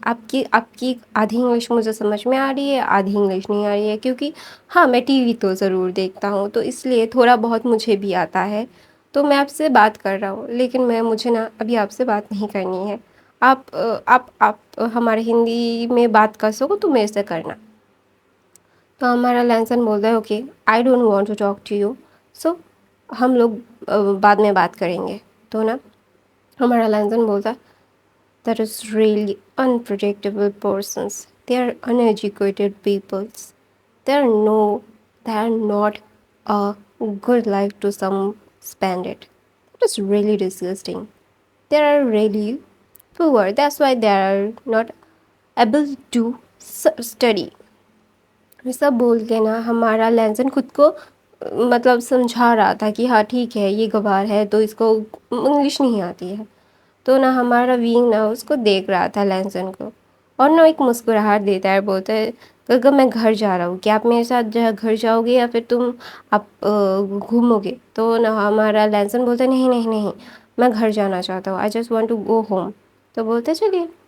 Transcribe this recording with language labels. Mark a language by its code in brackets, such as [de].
[ur] آپ کی آدھی انگلش مجھے سمجھ میں آ رہی ہے، آدھی انگلش نہیں آ رہی ہے، کیونکہ ہاں میں ٹی وی تو ضرور دیکھتا ہوں، تو اس لیے تھوڑا بہت مجھے بھی آتا ہے، تو میں آپ سے بات کر رہا ہوں، لیکن مجھے نا ابھی آپ سے بات نہیں کرنی ہے. آپ ہمارے ہندی میں بات کر سکو تو میرے سے کرنا. تو ہمارا لینسن بولتا ہے [en] okay I don't want to talk to you, [ur] سو ہم لوگ بعد میں بات کریں گے. تو نا ہمارا لینزن بولتا [en] that is really unpredictable persons. They are uneducated peoples. They are no, they are not a good life to some spend it. It is really disgusting. They are really poor. That's why they are not able to study. [ur] یہ سب بول کے نا ہمارا لینزن خود کو مطلب سمجھا رہا تھا کہ ہاں ٹھیک ہے یہ گوار ہے تو اس کو انگلش نہیں آتی ہے. تو نہ ہمارا وینگ نہ اس کو دیکھ رہا تھا لینزن کو، اور نہ ایک مسکراہٹ دیتا ہے، بولتا ہے کہ میں گھر جا رہا ہوں، کیا آپ میرے ساتھ گھر جاؤ گے یا پھر تم آپ گھومو گے؟ تو نہ ہمارا لینزن بولتا ہے نہیں نہیں نہیں، میں گھر جانا چاہتا ہوں، [en] I just want to go home. [ur] تو بولتے چلیے.